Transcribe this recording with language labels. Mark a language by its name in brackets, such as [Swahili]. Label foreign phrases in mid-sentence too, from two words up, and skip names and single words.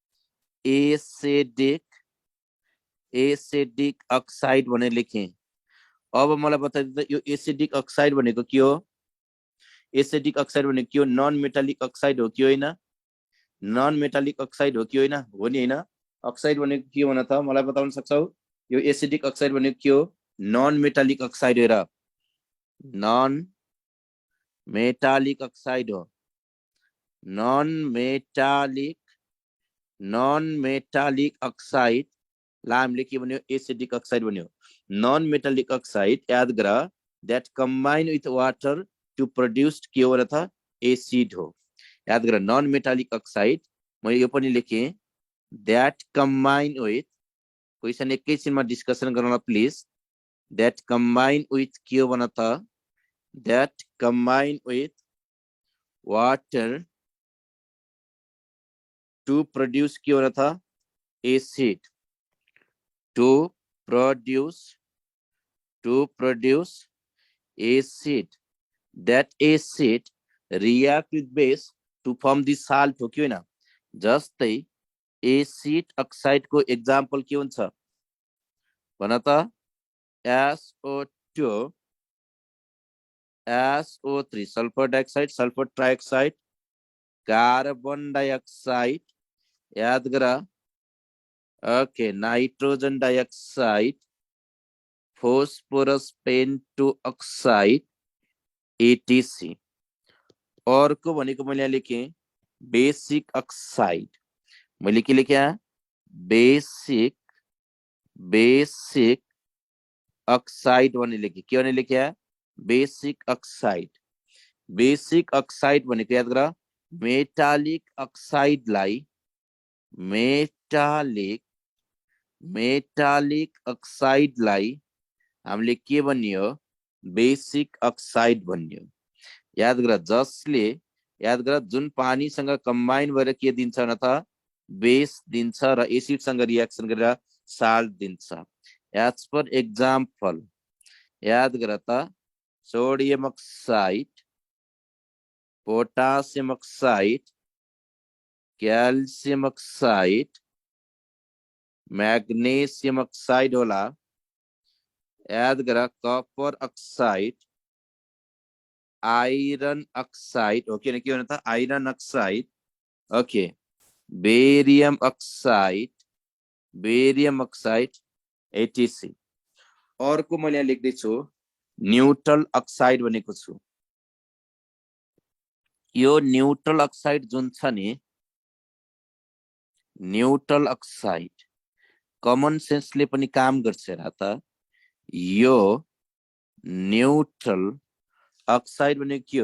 [English] acidic oxide [Nepali] भनेर लेखे अब मलाई बताइदिनु यो [English] acidic oxide [Nepali] भनेको के हो [English] acidic oxide [Nepali] भनेको के हो [English] non metallic oxide [Nepali] हो कि होइन [English] non metallic oxide [Nepali] हो कि होइन हो नि होइन अक्साइड भनेको के हो न त मलाई बताउन सक्छौ यो [English] acidic oxide [Nepali] भनेको के हो [English] non metallic oxide [Nepali] हो र [English] non metallic oxide [Nepali] हो नन [English] metallic oxide [Nepali] ला हामीले के भन्यो [English] acidic oxide [Nepali] भन्यो [English] non metallic oxide [Nepali] याद गर [English] that combine with water to produce [Nepali] के हो र त एसिड हो याद गर [English] non metallic oxide [Nepali] मैले यो पनि लेखे [English] that combine with question [Nepali] एकैछिनमा डिस्कसन गरौँ [English] please that combine with [Nepali] के हो भन त [English] that combine with water to produce [Nepali] के हो र त एसिड [English] to produce acid that acid react with base to form the salt [Nepali] हो कि होइन जस्तै [English] acid oxide [Nepali] को एक्जाम्पल के हुन्छ भन त SO2 [English] SO3 sulfur dioxide sulfur trioxide carbon dioxide याद [Nepali] करा ओके [English] nitrogen dioxide phosphorus pentoxide etc [Nepali] और को भनेको मैले लेखेँ [English] basic oxide [Nepali] मैले के लेखे [English] basic basic oxide [Nepali] भने लेखे के भने लेखे [English] basic oxide [Nepali] भनेको याद गर [English] metallic oxide metallic oxide [Nepali] हामीले के भन्यो [English] basic oxide [Nepali] भन्यो याद गर जसले याद गर जुन पानीसँग कम्बाइन भएर के दिन्छ न त बेस दिन्छ र एसिडसँग रिएक्सन गरेर साल्ट दिन्छ [English] as per example [Nepali] याद गर त [English] sodium oxide potassium oxide calcium oxide magnesium oxide [Nepali] होला याद गर [English] copper oxide iron oxide okay [Nepali] के भन्छ [English] iron oxide okay barium oxide etc [Nepali] अर्को मैले यहाँ लेख्दै छु [English] neutral oxide [Nepali] भनेको छु यो [English] neutral oxide [Nepali] जुन छ नि [English] neutral oxide common sense [Nepali] पनि काम गर्छ र त यो [English] neutral oxide [Nepali] भनेको के हो